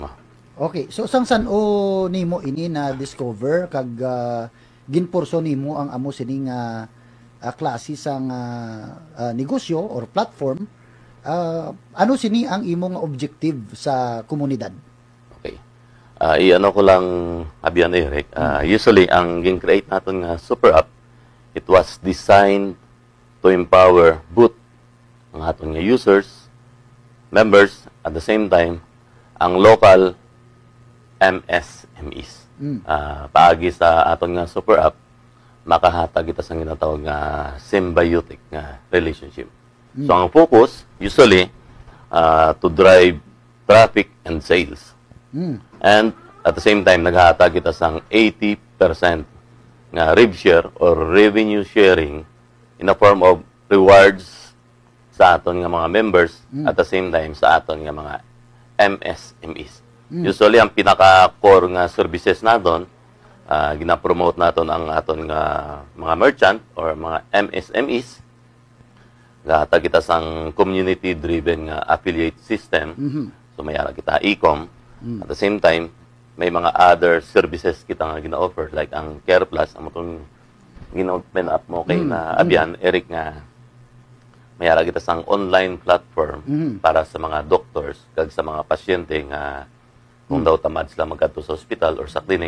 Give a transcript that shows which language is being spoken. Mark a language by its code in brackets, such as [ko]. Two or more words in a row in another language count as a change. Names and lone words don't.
[hil] Okay, so san nimo ini na discover kag ginporso nimo ang amo sining klase sang negosyo or platform, ano sini ang imong objective sa komunidad? Okay. Iano ko lang, Abian Eric, usually ang gin-create natin nga [en] super app, it was designed to empower both [hil] ang aton nga [en] users, members, at the same time [hil] ang [en] local MSMEs. [hil] Paagi sa aton nga [en] super app, [hil] makahatag kita sa ginatawag nga symbiotic nga relationship. [en] So ang focus usually to drive traffic and sales. And at the same time [hil] naghahatag kita sang 80% nga [en] rev share or revenue sharing in a form of rewards [hil] sa aton nga mga [en] members at the same time [hil] sa aton nga mga MSMEs. Usually, ang pinaka-core nga services naton, gina-promote naton ang aton nga mga merchant or mga MSMEs. Gata kita sang community-driven nga [en] affiliate system. [hil] So, mayara kita e-com. [en] At the same time, [hil] may mga [en] other services [hil] kita nga gina-offer like ang Care Plus, ang itong gina-open up mo kay na Abian, Eric nga, mayara kita sang [en] online platform [hil] para sa mga doctors kag sa mga pasyente nga kung daw tamad sila magkadto sa hospital or sa clinic.